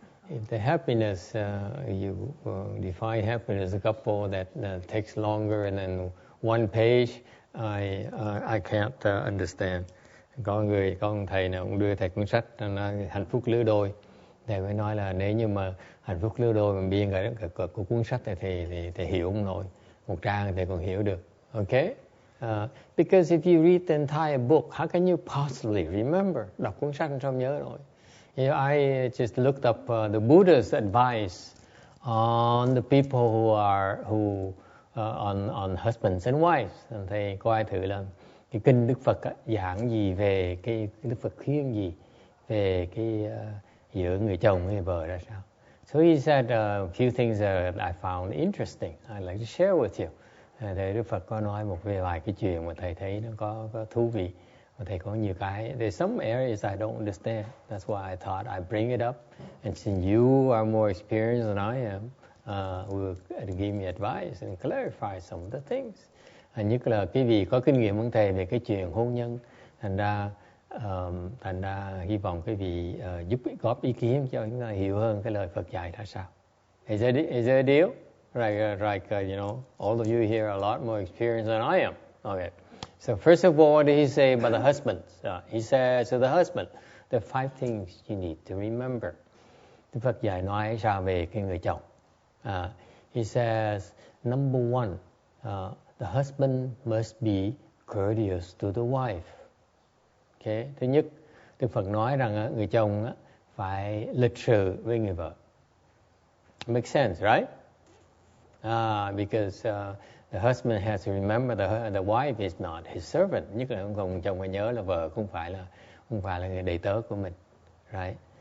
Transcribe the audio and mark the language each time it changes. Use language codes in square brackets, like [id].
[en] If the happiness, you define happiness as a couple that takes longer and then one page, I can't understand. [vi] Có ông thầy nào cũng đưa thầy cuốn sách hạnh phúc lứa đôi. Thầy mới nói là nếu như mà hạnh phúc lứa đôi mà biên cả cuốn sách này thì hiểu không nổi. Một trang thì còn hiểu được. [en] Okay? Because if you read the entire book, how can you possibly remember? [vi] Đọc cuốn sách không nhớ nổi. [en] You know, I just looked up the Buddha's advice on the people who are on husbands and wives. [vi] Thầy coi thử là cái kinh Đức Phật giảng gì về cái Đức Phật khuyên gì về cái giữa người chồng người vợ ra sao. [en] So he said a few things that I found interesting. I'd like to share with you. [vi] Thầy Đức Phật có nói vài cái chuyện mà thầy thấy nó có thú vị. Và thầy có nhiều cái. [en] There's some areas I don't understand. That's why I thought I'd bring it up. And since you are more experienced than I am, will give me advice and clarify some of the things. [vi] Nhất là cái gì có kinh nghiệm hơn thầy về cái chuyện hôn nhân. Thành ra Thành ra hy vọng quý vị giúp góp ý kiến cho chúng ta hiểu hơn cái lời Phật dạy ra sao. [en] Is that a deal? Like you know, all of you here are a lot more experienced than I am. Okay. So first of all, what did he say about the husband? He says to the husband, there are 5 things you need to remember. [vi] Đức Phật dạy nói sao về cái người chồng? [en] He says, number 1, the husband must be courteous to the wife. Okay. [vi] Thứ nhất, Đức Phật nói rằng người chồng phải lịch sự với người vợ. [en] Makes sense, right? Because the husband has to remember the wife is not his servant. [vi] Nhất là chồng phải nhớ là vợ không phải là người đầy tớ của mình, right?